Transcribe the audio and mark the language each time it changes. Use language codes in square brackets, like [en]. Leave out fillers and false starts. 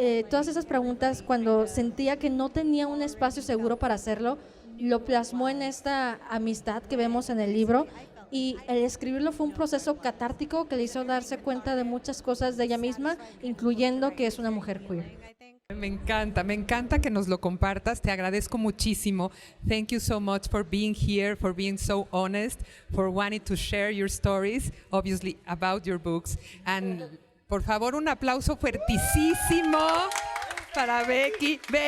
[es] Todas esas preguntas, cuando sentía que no tenía un espacio seguro para hacerlo, lo plasmó en esta amistad que vemos en el libro, y el escribirlo fue un proceso catártico que le hizo darse cuenta de muchas cosas de ella misma, incluyendo que es una mujer queer. Me encanta que nos lo compartas, te agradezco muchísimo. [en] Thank you so much for being here, for being so honest, for wanting to share your stories, obviously about your books. [es] And por favor, un aplauso fuertísimo para Becky.